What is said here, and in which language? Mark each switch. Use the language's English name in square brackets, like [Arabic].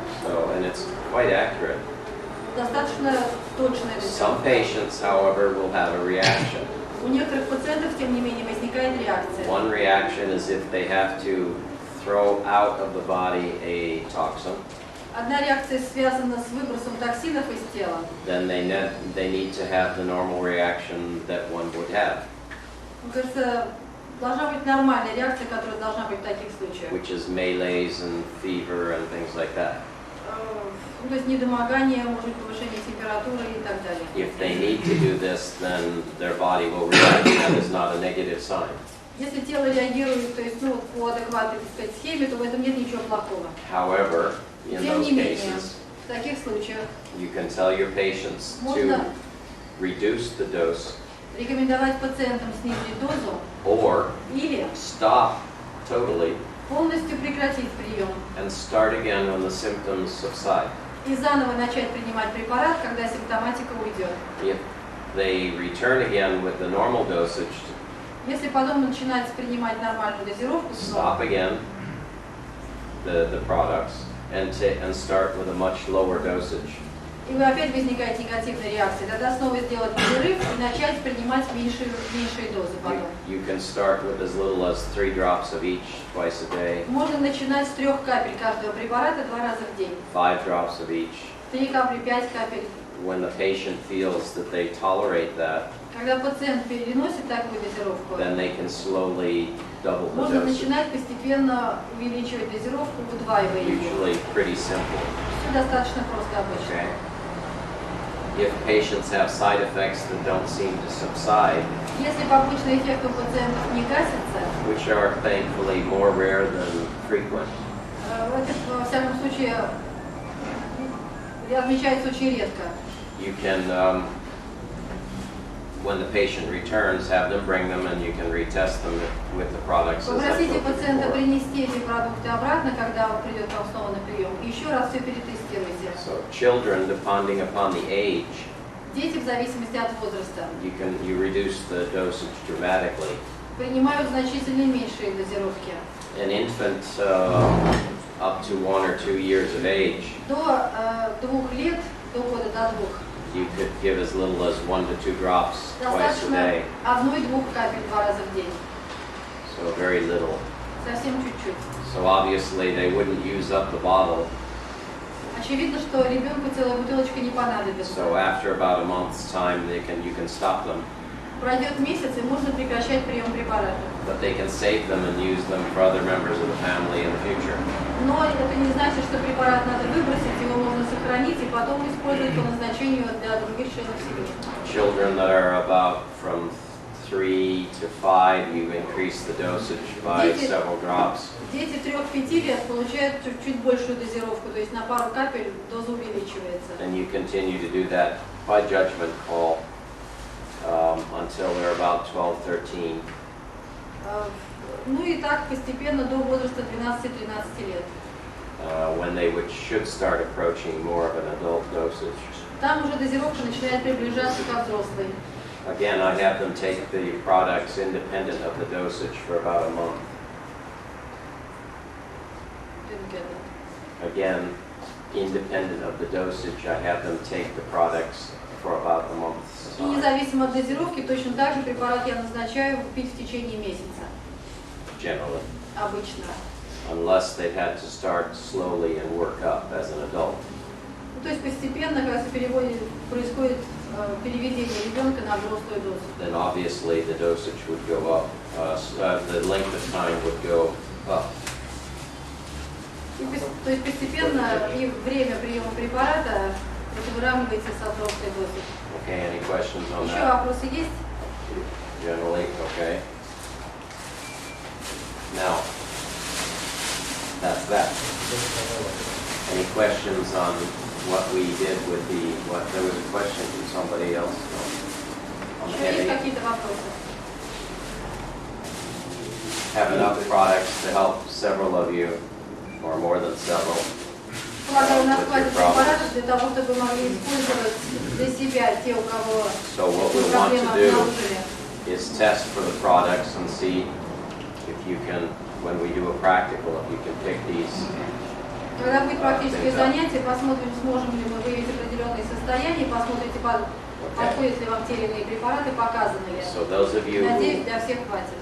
[English] So, and it's quite accurate. [Russian] Достаточно точное [English] Some [Russian] дозировка. [English] patients, however, will have a reaction. [Russian] У некоторых пациентов, тем не менее, возникает реакция. [English] One reaction is if they have to throw out of the body a toxin, [Russian] Одна реакция связана с выбросом токсинов из тела. [English] then they need to have the normal reaction that one would have, [Russian] Мне кажется, должна быть нормальная реакция, которая должна быть в таких случаях. [English] which is malaise and fever and things like that. [Russian] То есть недомогание, может быть, повышение температуры и так далее. [English] If they need to do this, then their body will react. That is not a negative sign. [Russian] Если тело реагирует, то есть, по адекватной, так сказать, схеме, то в этом нет ничего плохого. [English] However, in [Russian] Тем [English] those [Russian] не менее, [English] cases, [Russian] в таких случаях [English] you can tell your patients [Russian] можно [English] to reduce the dose [Russian] рекомендовать пациентам снизить дозу [English] or [Russian] или [English] stop totally [Russian] полностью прекратить прием [English] and start again when the symptoms subside. [Russian] и заново начать принимать препарат, когда симптоматика уйдет. [English] If they return again with the normal dosage, [Russian] Если потом начинать принимать нормальную дозировку, [English] stop [Russian] снова, [English] again the products and start with a much lower dosage. [Russian] и вы опять возникает негативная реакция, тогда снова сделать перерыв и начать принимать меньшие дозы потом. [English] You can start with as little as 3 drops of each twice a day, [Russian] Можно начинать с 3 капель каждого препарата 2 раза в день. [English] 5 drops of each. [Russian] 3 капли, 5 капель. [English] When the patient feels that they tolerate that, [Russian] Когда пациент переносит такую дозировку, [English] then they can slowly double the [Russian] можно [English] dosage. [Russian] начинать постепенно увеличивать дозировку, удваивая ее. [English] Usually pretty simple. [Russian] Все достаточно просто обычно. [English] Okay. If patients have side effects that don't seem to subside, [Russian] Если побочный эффект у пациентов не гасится, [English] which are thankfully more rare than frequent, [Russian] это, во всяком случае, отмечается очень редко. [English] you can, when the patient returns, have them bring them and you can retest them with the products as I told you [Russian] пациента [English] before. [Russian] принести эти продукты обратно, когда он придет вам снова на прием. И еще раз все перетестируйте. [English] So children, depending upon the age, [Russian] Дети, в зависимости от возраста, [English] you reduce the dosage dramatically. [Russian] принимают значительно меньшие дозировки. [English] An infant up to 1 or 2 years of age, [Russian] До 2 лет, до года до 2, [English] you could give as little as 1 to 2 drops twice a [Russian] достаточно [English] day. [Russian] 1-2 капель 2 раза в день. [English] So very little. [Russian] Совсем чуть-чуть. [English] So obviously they wouldn't use up the bottle. [Russian] Очевидно, что ребенку целая бутылочка не понадобится. [English] So after about a month's time, you can stop them, [Russian] Пройдет месяц, и можно прекращать прием препарата. [English] but they can save them and use them for other members of the family in the future. [Russian] Но это не значит, что препарат надо выбросить, его можно сохранить и потом использовать по назначению для других членов семьи. [English] Children that are about from 3 to 5, you increase the dosage by [Russian] Дети- [English] several drops. [Russian] Дети 3-5 лет получают чуть большую дозировку, то есть на пару капель доза увеличивается. [English] And you continue to do that by judgment call until they're about 12, 13. [Russian] Ну и так постепенно до возраста 12-13 лет. [English] When they should start approaching more of an adult dosage. [Russian] Там уже дозировка начинает приближаться ко взрослой. [English] Again, I have them take the products independent of the dosage for about a month. Didn't get it. Again, independent of the dosage, I have them take the products for about a month's [Russian] И [English] time, [Russian] независимо от дозировки, точно так же препарат я назначаю пить в течение месяца, [English] generally, [Russian] обычно. [English] unless they've had to start slowly and work up as an adult. [Russian] Ну, то есть постепенно, когда происходит переведение ребенка на взрослую дозу. [English] Then obviously the dosage would go up, the length of time would go up. [Russian] То есть постепенно и время приема препарата выравнивается со взрослой дозой. [English] Okay, any questions on [Russian] Еще [English] that? [Russian] вопросы есть? [English] Generally, okay. Now, that's that. Any questions on what we did with there was a question from somebody else on the [Russian] Еще есть [English] headache? [Russian] какие-то вопросы? [English] Have enough products to help several of you, or more than several. [Russian] Полагаю, у нас хватит препаратов для того, чтобы вы могли использовать для себя те, у кого [English] So what we want [Russian] проблемы [English] to do [Russian] обнаружили. [English] is test for the products and see if you can, when we do a practical, if you can pick these. [Russian] Когда будет практическое занятие, посмотрим, сможем ли мы выявить определенные состояния, посмотрите, подходят ли вам те или иные препараты, показаны ли. [English] So those of you [Russian] Надеюсь, для всех хватит.